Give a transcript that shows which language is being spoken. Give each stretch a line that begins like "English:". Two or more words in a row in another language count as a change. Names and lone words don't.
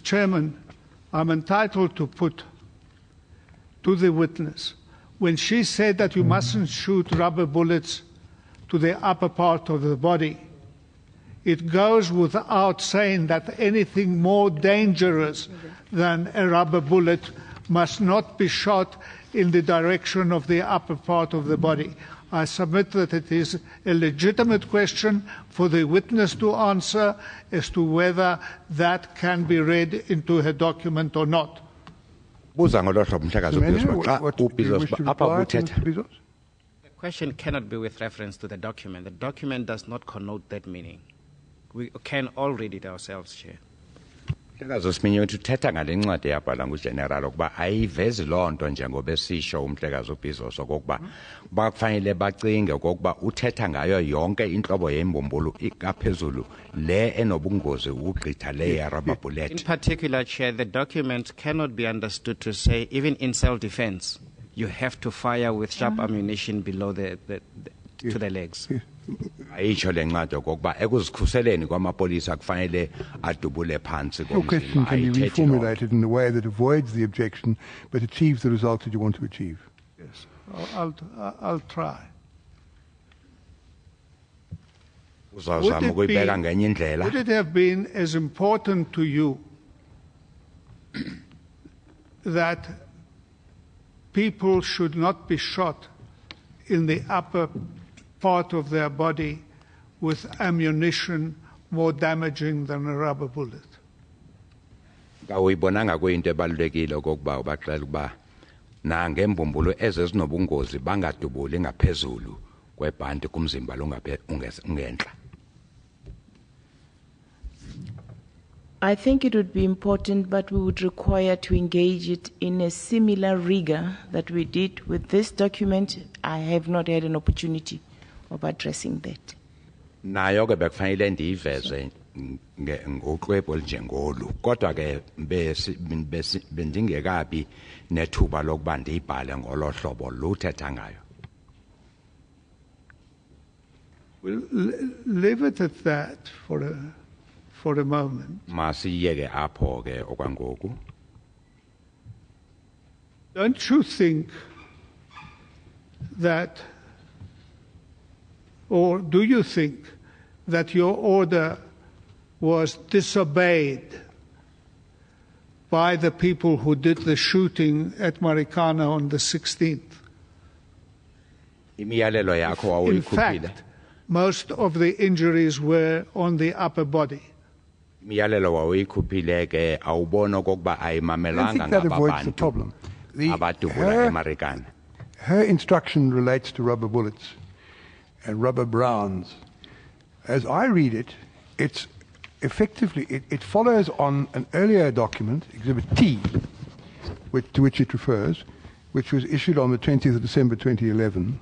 English: Chairman, I'm entitled to put to the witness, when she said that you mustn't shoot rubber bullets to the upper part of the body, it goes without saying that anything more dangerous than a rubber bullet must not be shot in the direction of the upper part of the body. I submit that it is a legitimate question for the witness to answer as to whether that can be read into her document or not.
Xhosa: Buza ngolo hlobo umhlekazi uBizo xa
English: What do you
Xhosa: uBizo
English: wish to
Xhosa: apha
English: reply to
Xhosa: kuthetha.
English: Mr. Vizos? The question cannot be with reference to the document. The document does not connote that meaning. We can all read it ourselves, Chair.
Xhosa: Umhlekazi uSimenya uthi uthetha ngale ncwadi yabhala ngugeneral ukuba ayivezi loo nto njengoba esisho umhlekazi uBizo sokokuba bakufanele bacinge okokuba uthetha ngayo yonke inhlobo yembumbulu ikaphezulu le enobungozi ukugqitha le ya rubber
English: In bullet. particular, Chair, the document cannot be understood to say, even in self-defense, you have to fire with sharp ammunition below to the legs.
Xhosa: Ayisho le ncwadi okokuba ekuzikhuseleni kwamapolisa kufanele adubule phansi
English: Your question
Xhosa: komzimba.
English: can be
Xhosa: Ayithethi loo nto.
English: reformulated in a way that avoids the objection but achieves the result that you want to achieve. Yes, I'll try.
Xhosa: Uzawuzama ukuyibeka ngenye indlela.
English: Would it have been as important to you that people should not be shot in the upper part of their body with ammunition more damaging than a rubber bullet?
Xhosa: Awuyibonanga kuyinto ebalulekile okokuba ubaxela ukuba nangembumbulu ezezinobungozi bangadubuli ngaphezulu kwebhanti kumzimba ungenhla.
English: I think it would be important, but we would require to engage it in a similar rigor that we did with this document. I have not had an opportunity of addressing that.
Xhosa: Nayo ke bekufanele ndiyiveze ngoxwebhu olinjengolu kodwa ke bendingekabi nethuba lokuba ndiyibhale ngolo hlobo luthetha ngayo.
English: We'll leave it at that for a moment.
Xhosa: Masiyeke apho ke okwangoku.
English: Don't you think that, or do you think that your order was disobeyed by the people who did the shooting at Marikana on the 16th?
Xhosa: Imiyalelo yakho
English: In
Xhosa: awuyikhuphile.
English: fact, most of the injuries were on the upper body.
Xhosa: Imiyalelo wawuyikhuphile ke awubona okokuba
English: I don't
Xhosa: ayimamelanga
English: think that avoids the
Xhosa: ngabantu
English: problem.
Xhosa: abadubula eMarikana.
English: Her instruction relates to rubber bullets and rubber rounds. As I read it, it's effectively, it follows on an earlier document, Exhibit T, to which it refers, which was issued on the 20th of December 2011.